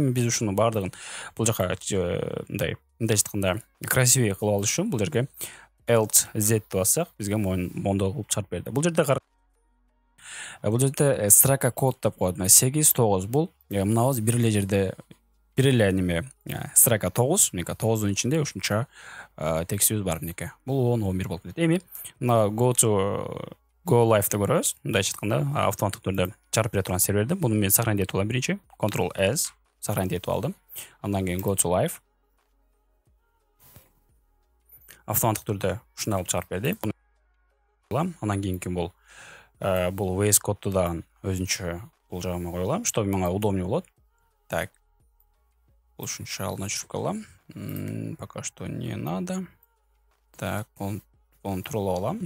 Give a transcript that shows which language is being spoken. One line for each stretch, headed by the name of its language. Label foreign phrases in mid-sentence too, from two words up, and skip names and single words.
Kyrgyz: Эми биз ушуну бардыгын бул жака мындай айтканда красивый кылып алыш үчүн бул жерге Alt Z деп бассак, бизге мондой кылып чыгарып берди. Бул жерде
Russian: строка код
Kyrgyz: деп коет. 8-9 бул мынабыз бир эле жерде бир эле неме строка 9, 9дун ичинде ушунча текстибиз бар неке. Бул 10-11 болуп кетет. Эми мына
English: go live
Kyrgyz: деп көрөбүз. Мындай айтканда автоматтык түрдө чыгарып бере турган серверди. Буну мен сохранить этип алам биринчи. Ctrl-S сохранить этип алдым. Андан кийин
English: go to live.
Kyrgyz: Автоматтык түрдө ушуну алып чыгарып берди. Буну алам. Андан кийинки бул VS Code'ду дагы өзүнчө бул жагыма коелам, чтобы мага удобнее болот. Так. Бул ушунча алдына жүрүп калам.
Russian: Пока что не надо. Так,
Kyrgyz: буну туралап алам.